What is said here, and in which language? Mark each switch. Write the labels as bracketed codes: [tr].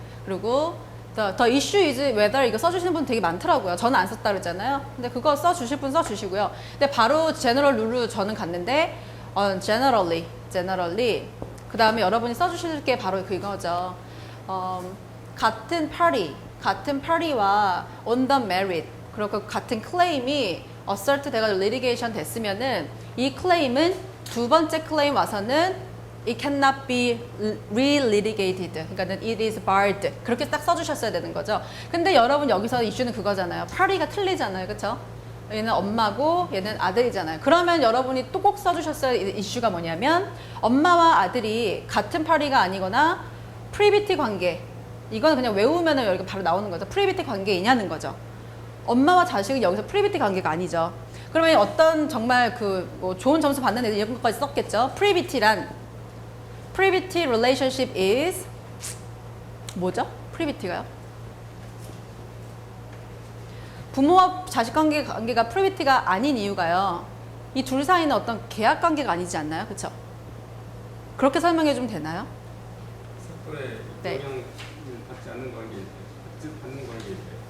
[ko] 그리고 [en] the issue is whether [ko] 이거 써주시는 분 되게 많더라고요. 저는 안 썼다 그랬잖아요. 근데 그거 써주실 분 써주시고요. 근데 바로 general 룰로 저는 갔는데 generally 그 다음에 여러분이 써주실 게 바로 그거죠. 같은 party와 [en] on the merit [ko] 그리고 같은 claim이 assert 돼가 litigation 됐으면은 이 claim은 두 번째 claim 와서는 [en] it cannot be re-litigated. [ko] 그러니까는 [en] it is barred. [ko] 그렇게 딱 써주셨어야 되는 거죠. 근데 여러분 여기서 이슈는 그거잖아요. party가 틀리잖아요. 그렇죠? 얘는 엄마고 얘는 아들이잖아요. 그러면 여러분이 또 꼭 써주셨어야 할 이슈가 뭐냐면 엄마와 아들이 같은 party가 아니거나 프리비티 관계. 이거는 그냥 외우면은 여기 바로 나오는 거죠. 프리비티 관계이냐는 거죠. 엄마와 자식은 여기서 프리비티 관계가 아니죠. 그러면 어떤 정말 뭐 좋은 점수 받는 애들 이런 것까지 썼겠죠. [en] Privity relationship is 뭐죠? [ko] 프리비티가요? 부모와 자식 관계가 프리비티가 아닌 이유가요. 이 둘 사이는 어떤 계약 관계가 아니지 않나요? 그렇죠? 그렇게 설명해 주면 되나요? 사건에 네. 영향을 받지 않는 관계일 때, 즉 받는 관계일 때,